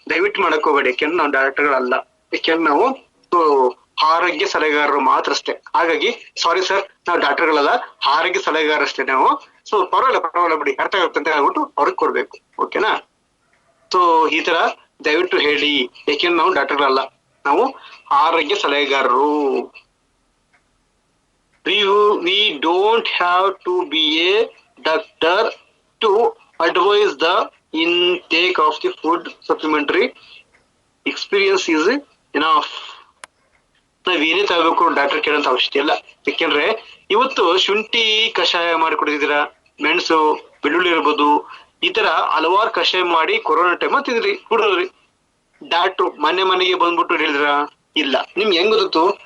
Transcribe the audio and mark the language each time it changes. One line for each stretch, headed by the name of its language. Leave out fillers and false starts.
Kannada: ದಯವಿಟ್ಟು ಮಾಡಕ್ ಹೋಗ್ಬೇಡಿ, ಯಾಕೆಂದ್ರೆ ನಾವು ಡಾಕ್ಟರ್ಗಳಲ್ಲ, ಯಾಕೆಂದ್ರೆ ನಾವು ಆರೋಗ್ಯ ಸಲಹೆಗಾರರು ಮಾತ್ರ ಅಷ್ಟೇ. ಹಾಗಾಗಿ ಸಾರಿ ಸರ್, ನಾವು ಡಾಕ್ಟರ್ಗಳಲ್ಲ, ಆರೋಗ್ಯ ಸಲಹೆಗಾರ ಅಷ್ಟೇ ನಾವು. ಸೊ ಪರವಾಗಿಲ್ಲ ಬಿಡಿ, ಅರ್ಥ ಆಗುತ್ತೆ ಅಂತ ಹೇಳ್ಬಿಟ್ಟು ಅವ್ರಿಗೆ ಕೊಡ್ಬೇಕು. ಓಕೆನಾ? ಸೊ ಈ ತರ ದಯವಿಟ್ಟು ಹೇಳಿ, ಯಾಕೆಂದ್ರೆ ನಾವು ಡಾಕ್ಟರ್ಗಳಲ್ಲ, ನಾವು ಆರೋಗ್ಯ ಸಲಹೆಗಾರರು.
English: We don't have to be a doctor to advise the intake of the food. Supplementary experience is enough.
Kannada: ನಾವೇನೇ ತಗೋಬೇಕು ಡಾಕ್ಟರ್ ಕೇಳೋಂತ ಅವಶ್ಯಕತೆ ಇಲ್ಲ. ಯಾಕೆಂದ್ರೆ ಇವತ್ತು ಶುಂಠಿ ಕಷಾಯ ಮಾಡಿ ಕುಡಿದಿದ್ದೀರಾ, ಮೆಣಸು ಬೆಳ್ಳುಳ್ಳಿ ಇರ್ಬೋದು, ಈ ತರ ಹಲವಾರು ಕಷಾಯ ಮಾಡಿ ಕೊರೋನಾ ಟೈಮ್ ತಿಂದ್ರಿ, ಕುಡಿದ್ರಿ. ಡಾಕ್ಟ್ರು ಮನೆಗೆ ಬಂದ್ಬಿಟ್ಟು ಹೇಳಿದ್ರ? ಇಲ್ಲ. ನಿಮ್ಗೆ ಹೆಂಗ್ ಗೊತ್ತು?